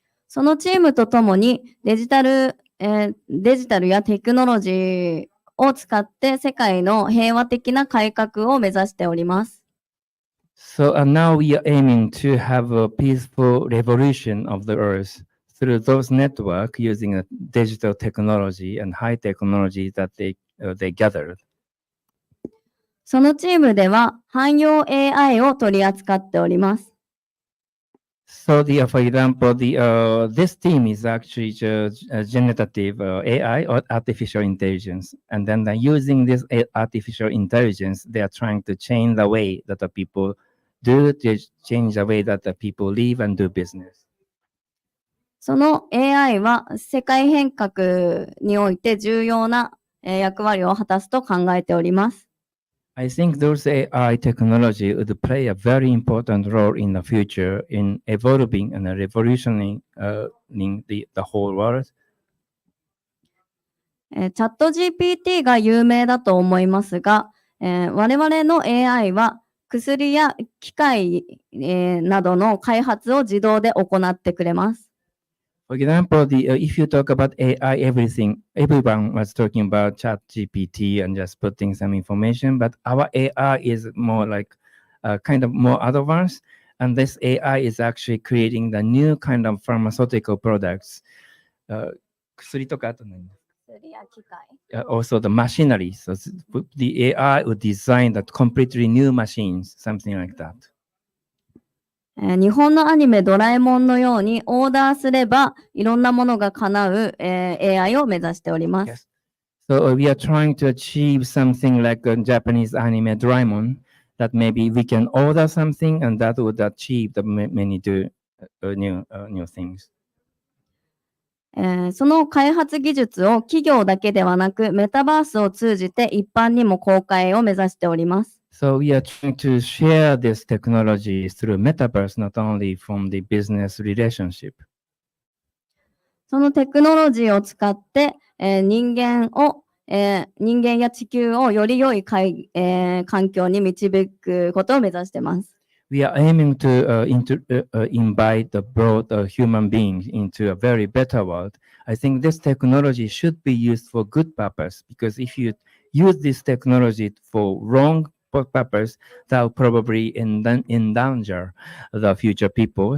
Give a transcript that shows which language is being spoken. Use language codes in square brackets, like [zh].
[ja] そのチームとともにデジタルやテクノロジーを使って世界の平和的な改革を目指しております。 [en] So now we are aiming to have a peaceful revolution of the earth through those networks using a digital technology and high technology that they gathered. [ja] そのチームでは汎用 AI を取り扱っております。 [en] So for example, this team is actually generative AI or artificial intelligence, and then using this artificial intelligence, they are trying to change the way that the people change the way that the people live and do business. [ja] その AI は世界変革において重要な役割を果たすと考えております。 [en] I think those AI technology would play a very important role in the future in evolving and revolutioning the whole world. [ja] チャット GPT が有名だと思いますが、我々の AI は薬や機械、などの開発を自動で行ってくれます。 [en] For example, if you talk about AI, everyone was talking about Chat GPT and just putting some information, but our AI is more like kind of more advanced, and this AI is actually creating the new kind of pharmaceutical products. [ja] 薬とかあと何？薬や機械。 [en] Also the machinery. So the AI would design that completely new machines, something like that. [ja] 日本のアニメドラえもんのようにオーダーすればいろんなものが叶う、AI を目指しております。 [en] Yes. So we are trying to achieve something like a Japanese anime Doraemon that maybe we can order something and that would achieve the many new things. [ja] その開発技術を企業だけではなくメタバースを通じて一般にも公開を目指しております。 [en] So we are trying to share this technology through metaverse, not only from the business relationship. [ja] そのテクノロジーを使って、人間や地球をより良い環境に導くことを目指しています。 [en] We are aiming to invite the broad human beings into a very better world. I think this technology should be used for good purpose, because if you use this technology for wrong purpose, that will probably endanger the future people.